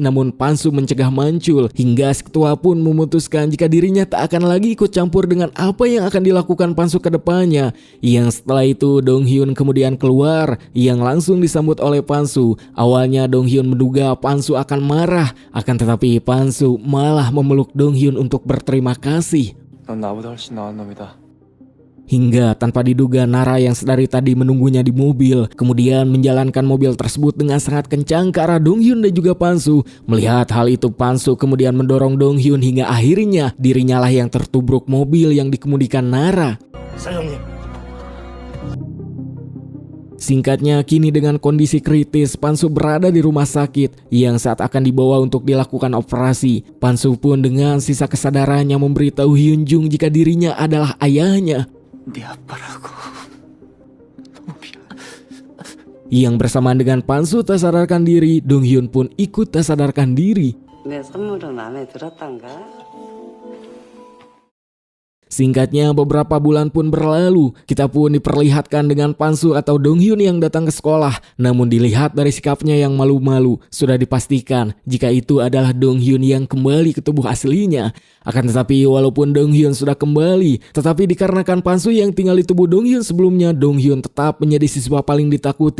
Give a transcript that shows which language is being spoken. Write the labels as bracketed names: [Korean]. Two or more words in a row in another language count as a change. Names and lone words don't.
[Indonesian] Namun Pansu mencegah Mancul, hingga si ketua pun memutuskan jika dirinya tak akan lagi ikut campur dengan apa yang akan dilakukan Pansu ke depannya. Yang setelah itu Donghyun kemudian keluar, yang langsung disambut oleh Pansu. Awalnya Donghyun menduga Pansu akan marah, akan tetapi Pansu malah memeluk Donghyun untuk berterima kasih. [Korean] 넌 나보다 훨씬 나은 놈이다. [Indonesian] Hingga tanpa diduga Nara yang sedari tadi menunggunya di mobil kemudian menjalankan mobil tersebut dengan sangat kencang ke arah Donghyun dan juga Pansu. Melihat hal itu, Pansu kemudian mendorong Donghyun hingga akhirnya dirinya lah yang tertubruk mobil yang dikemudikan Nara. [Korean] 사장님. [Indonesian] Singkatnya, kini dengan kondisi kritis, Pansu berada di rumah sakit yang saat akan dibawa untuk dilakukan operasi. Pansu pun dengan sisa kesadarannya memberitahu Hyunjung jika dirinya adalah ayahnya. [Korean] 네 아빠라고. 너무 미안. [Indonesian] Yang bersamaan dengan Pansu tak sadarkan diri, Donghyun pun ikut tak sadarkan diri. [Korean] 내 선물은 마음에 들었단가? [Indonesian] Singkatnya, beberapa bulan pun berlalu. Kita pun diperlihatkan dengan Pansu atau Donghyun yang datang ke sekolah. Namun dilihat dari sikapnya yang malu-malu, sudah dipastikan jika itu adalah Donghyun yang kembali ke tubuh aslinya. Akan tetapi walaupun Donghyun sudah kembali, tetapi dikarenakan Pansu yang tinggal di tubuh Donghyun sebelumnya, Donghyun tetap menjadi siswa paling ditakuti.